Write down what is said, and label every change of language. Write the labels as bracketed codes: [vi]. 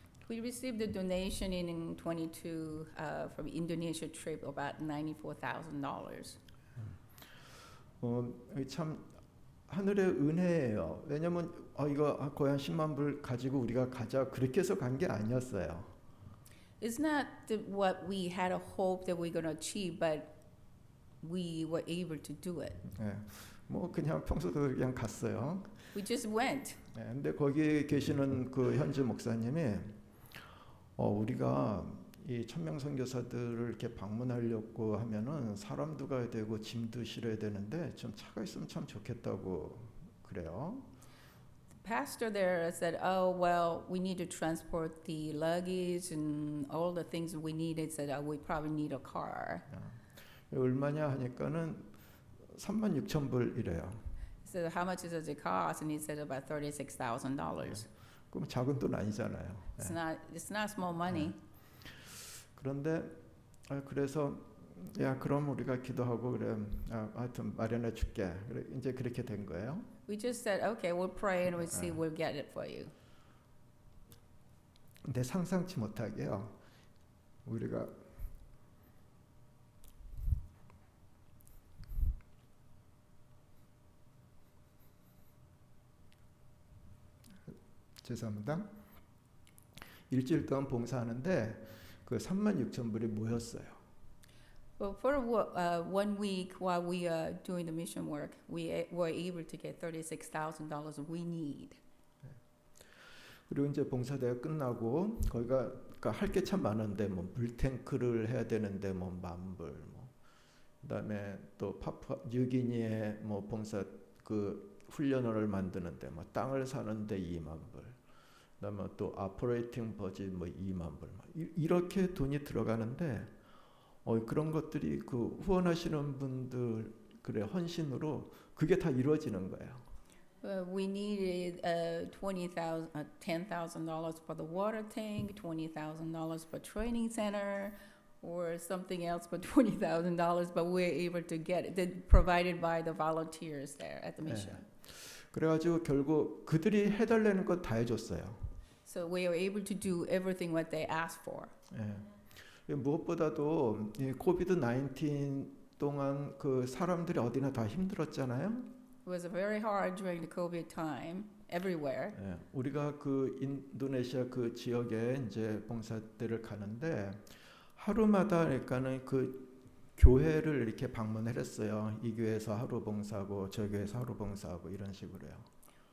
[en] We received a donation in 22 from Indonesia trip about $94,000. [ko] 참 하늘의 은혜예요. 왜냐면 이거 거의 한 10만 불 가지고 우리가 가자 그렇게 해서 간 게 아니었어요. [en] It's not what we had a hope that we're going to achieve, but we were able to do it. [ko] 예, 뭐 그냥 평소대로 그냥 갔어요. [en] We just went. [ko] 예, 근데 거기 계시는 그 현지 목사님이 우리가 이 천명 선교사들을 이렇게 방문하려고 하면은 사람도 가야 되고 짐도 실어야 되는데 좀 차가 있으면 참 좋겠다고 그래요. [en] Pastor there said, "Oh well, we need to transport the luggage and all the things we needed. Said we probably need a car." [ko] 얼마냐 하니까는 36,000불이래요. [en] So how much does it cost? And he said about $36,000. [ko] 그럼 작은 돈 아니잖아요. [en] It's not small money. [ko] 그런데 그래서 야 그럼 우리가 기도하고 그래 하여튼 마련해 줄게. 그래 이제 그렇게 된 거예요. [en] We just said, "Okay, we'll pray and we'll see. We'll get it for you." [ko] 근데 상상치 못하게요. 우리가 죄송합니다. 일주일 동안 봉사하는데 그 36,000불이 모였어요. [en] Well, for 1 week while we are doing the mission work, we were able to get $36,000 we need. [ko] 그리고 이제 봉사대가 끝나고 거기가 그러니까 할 게 참 많은데 뭐 물탱크를 해야 되는데 뭐 10,000불 뭐 그다음에 또 파푸아 뉴기니에 뭐 봉사 그 훈련원을 만드는데 뭐 땅을 사는데 20,000불 그다음에 또 아퍼레이팅 버짓 뭐 20,000불 이렇게 돈이 들어가는데 그런 것들이 그 후원하시는 분들 그래 헌신으로 그게 다 이루어지는 거예요. [en] We needed $10,000 for the water tank, $20,000 for training center, or something else for $20,000, but we're able to get it provided by the volunteers there at the mission. [ko] 그래가지고 결국 그들이 해달라는 건 다 해줬어요. [en] So we were able to do everything what they asked for. [ko] 무엇보다도 이 코비드 19 동안 그 사람들이 어디나 다 힘들었잖아요. [en] It was very hard during the COVID time everywhere. [ko] 우리가 그 인도네시아 그 지역에 이제 봉사대를 가는데 하루마다 그러니까는 그 교회를 이렇게 방문을 했어요. 이 교회에서 하루 봉사하고 저 교회에서 하루 봉사하고 이런 식으로요.